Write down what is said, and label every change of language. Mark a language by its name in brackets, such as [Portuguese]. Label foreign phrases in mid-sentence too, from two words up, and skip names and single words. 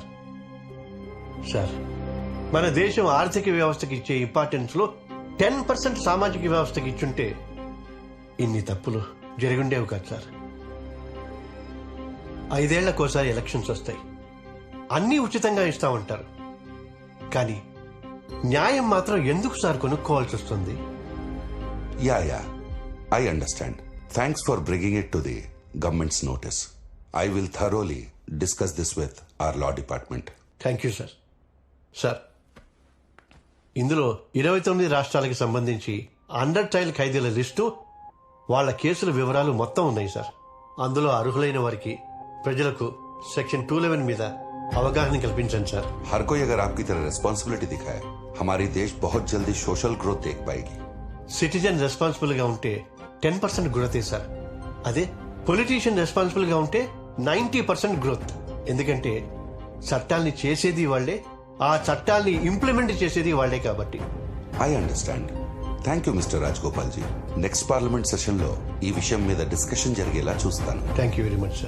[Telugu] సార్, మన దేశం ఆర్థిక వ్యవస్థకి ఇచ్చే ఇంపార్టెన్స్ లో 10% సామాజిక వ్యవస్థకి ఇచ్చుంటే ఇన్ని తప్పులు జరిగుండేవి కాదు సార్. 5 ఏళ్లకోసారి ఎలక్షన్స్ వస్తాయి, అన్నీ ఉచితంగా ఇస్తా ఉంటారు. కానీ న్యాయం మాత్రం ఎందుకు సార్ కొనుక్కోవాల్సి వస్తుంది? [English] Yeah, I understand. Thanks for bringing it to the government's notice. I will thoroughly discuss this with our law department. Thank you sir. [Telugu] సార్, ఇందులో 29 రాష్ట్రాలకి సంబంధించి [English] under trial [Telugu] ఖైదీల లిస్టు, వాళ్ల కేసుల వివరాలు మొత్తం ఉన్నాయి సార్. అందులో అర్హులైన వారికి, ప్రజలకు సెక్షన్ 211 మీద అవగాహన కల్పించండి సార్. [Hindi] हर कोई अगर आपकी तरह रिस्पॉन्सिबिलिटी दिखाए, हमारी देश बहुत जल्दी [English] social growth [Hindi] देख पाएगी. [English] citizen responsible [Telugu] గా ఉంటే 10% గ్రోతే సార్. అదే [English] politician responsible [Telugu] గా ఉంటే 90% గ్రోత్. ఎందుకంటే చట్టాల్ని చేసేది వాళ్లే, ఆ చట్టాల్ని ఇంప్లిమెంట్ చేసేది వాళ్లే కాబట్టి. [English] I understand. Thank you Mister రాజగోపాల్ జీ. next Parliament session [Telugu] లో ఈ విషయం మీద డిస్కషన్ జరిగేలా చూస్తాను. [English] Thank you very much sir.